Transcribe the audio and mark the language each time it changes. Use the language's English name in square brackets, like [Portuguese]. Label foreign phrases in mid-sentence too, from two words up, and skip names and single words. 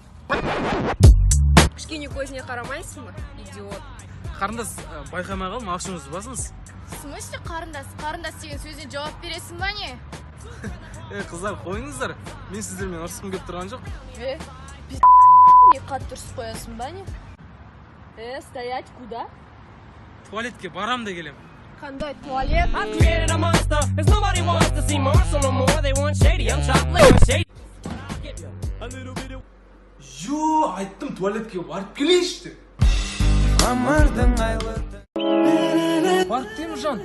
[Kazakh] Кішкене көзіне қарамайсың ба? Идиот. Қарындас, байқамай қалдым, ақшаңызды басыңыз. [Russian] В смысле [Kazakh] қарындас? Қарындас деген сөзіне жауап бересің ба не? Қыздар, қойыңыздар. Мен сіздермен ұрысқым келіп тұрған жоқ. Не қатты ұрысып қоясың ба не? [Russian] Стоять куда? [Kazakh] Туалетке барам да келем. Қандай туалет? Айттым, туалетке барып келейші деп. Барып деймін, жан.